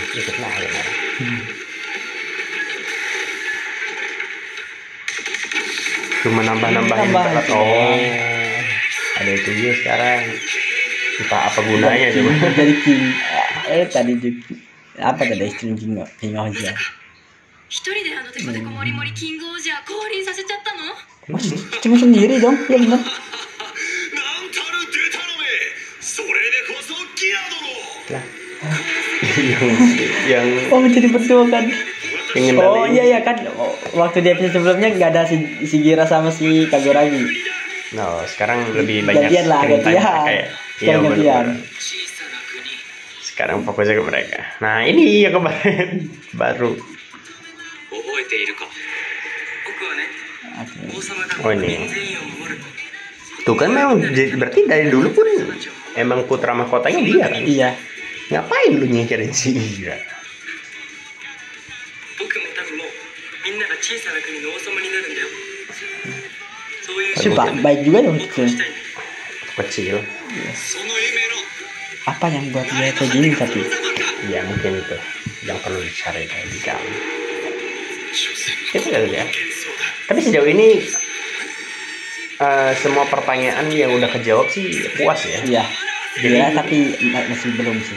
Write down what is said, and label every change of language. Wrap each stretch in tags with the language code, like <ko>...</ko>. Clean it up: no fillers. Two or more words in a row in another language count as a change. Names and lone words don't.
<id>Ikut lah ya. Cuma nambah-nambahin Tambah berat. itu. Oh, ada itu juga sekarang. Entah apa gunanya coba. Jadi King. Tadi juga apa tadi King Oja.</id> <ja>一人であのデコデコモリモリキングオージャー降臨させちゃったの？</ja> <id>Mas, cuma sendiri dong, ya benar.</id> <ja>なんたるデタラメそれでこそギラ殿</ja> <id>Lah. yang Oh, jadi berdua kan. yang Oh ngendalin. iya kan. Oh, waktu di episode sebelumnya nggak ada si Gira sama si Kaguragi. No, sekarang lebih banyak Gantian lah,</id> <en>screen time</en> <id>gantian. mereka ya. Sekarang gantian. bener-bener. Sekarang fokusnya ke mereka. Nah, ini yang kemarin baru.</id> <ja>覚えているか僕はね</ja> <id>Oke.</id> <ja>王様が</ja> <id>Oh ini.</id> <ja>全員を守る</ja> <id>Tuh kan memang berarti dari dulu pun emang putra mahkotanya dia kan. Iya. Ngapain lu nyingkirin si Ira?</id> <ja>僕も多分もうみんなが小さな国の王様になるんだよそういう</ja> <id>Si baik juga dong</id> <ja>もっと</ja> <id>itu.</id> <ja>したいんだ</ja> <id>Kecil.</id> <ja>その夢の</ja> <id>Apa yang buat dia kayak gini tapi? Ya mungkin itu yang perlu dicari di dalam.</id> <ja>所詮</ja> <id>Itu kali ya.</id> <ja>幻想だ</ja> <id>Tapi sejauh ini semua pertanyaan yang udah kejawab sih puas ya. Iya. Iya tapi masih belum sih.</id>